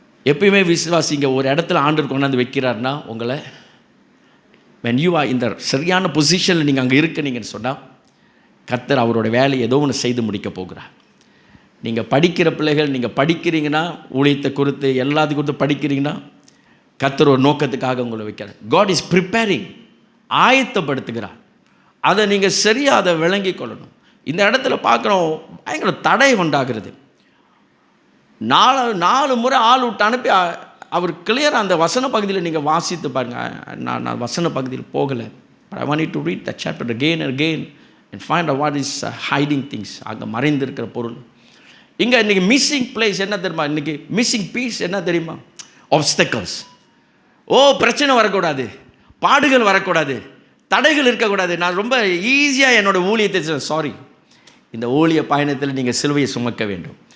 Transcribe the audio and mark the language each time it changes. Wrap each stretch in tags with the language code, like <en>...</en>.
<ta>எப்பயுமே விசுவாசிங்க, ஒரு இடத்துல ஆண்டவர் கொண்டாந்து வைக்கிறார்னா உங்களை</ta> <en>when you are</en> <ta>இந்த சரியான பொசிஷனில் நீங்கள் அங்கே இருக்கிறீங்கன்னு சொன்னால் கர்த்தர் அவரோட வேலையை ஏதோ ஒன்று செய்து முடிக்க போகிறார். நீங்கள் படிக்கிற பிள்ளைகள், நீங்கள் படிக்கிறீங்கன்னா ஊழியத்தை குறித்து எல்லாத்தையும் குறித்து படிக்கிறீங்கன்னா கர்த்தர் ஒரு நோக்கத்துக்காக உங்களை வைக்கிறார்.</ta> <en>God is preparing,</en> <ta>ஆயத்தப்படுத்துகிறார். அதை நீங்கள் சரியாக அதை விளங்கி கொள்ளணும். இந்த இடத்துல பார்க்குறோம் பயங்கர தடை உண்டாகிறது. 4 முறை ஆள் விட்டு அனுப்பி அவர் கிளியராக அந்த வசன பகுதியில் நீங்கள் வாசித்து பாருங்கள். நான் வசன பகுதியில் போகலை.</ta> <en>But I want to read the chapter again and again and find out what is hiding things.</en> <ta>அங்கே மறைந்திருக்கிற பொருள். இங்கே இன்றைக்கி மிஸ்ஸிங் பிளேஸ் என்ன தெரியுமா? இன்றைக்கி மிஸ்ஸிங் பீஸ் என்ன தெரியுமா? ஆப்ஸ்டக்கிள்ஸ். பிரச்சனை வரக்கூடாது, பாடுகள் வரக்கூடாது, தடைகள் இருக்கக்கூடாது. நான் ரொம்ப ஈஸியாக என்னோடய ஊழியத்தை சாரி இந்த ஊழிய பயணத்தில் நீங்கள் சிலுவையை சுமக்க வேண்டும்.</ta>